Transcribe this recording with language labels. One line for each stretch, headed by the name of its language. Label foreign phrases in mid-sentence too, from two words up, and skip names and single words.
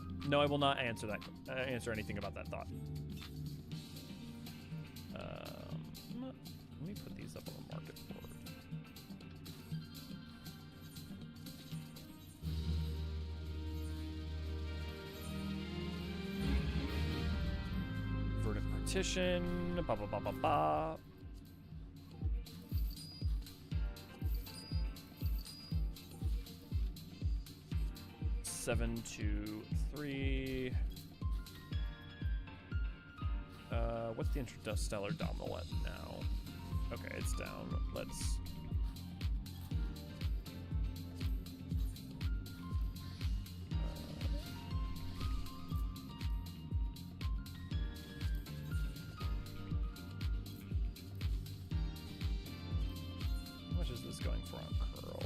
English: No, I will not answer that. Answer anything about that thought. Let me put these up on the market board. Verdant partition. Ba ba ba ba ba. Seven, 2, 3. What's the interstellar dominal at now? Okay, it's down. Let's. How much is this going for on curl?